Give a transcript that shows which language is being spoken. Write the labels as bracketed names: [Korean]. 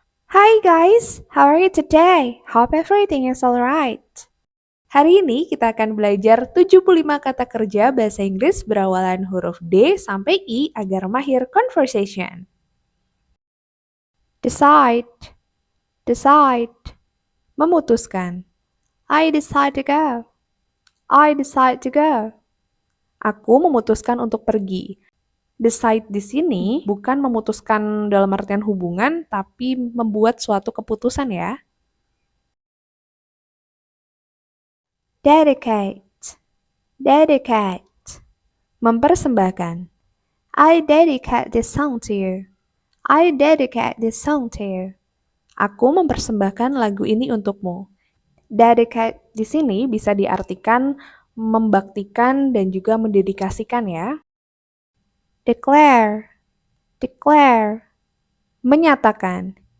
[English] Hi guys, how are you today? Hope everything is alright. [Indonesian] Hari ini kita akan belajar 75 kata kerja bahasa Inggris berawalan huruf D sampai I agar mahir conversation. [English] Decide, decide, memutuskan. I decide to go. I decide to go. [Indonesian] Aku memutuskan untuk pergi. Decide di sini bukan memutuskan dalam artian hubungan, tapi membuat suatu keputusan ya. [English] Dedicate, dedicate, mempersembahkan. I dedicate this song to you. I dedicate this song to you. [Indonesian] Aku mempersembahkan lagu ini untukmu. Dedicate di sini bisa diartikan membaktikan dan juga mendedikasikan ya. [English] Declare, declare, menyatakan.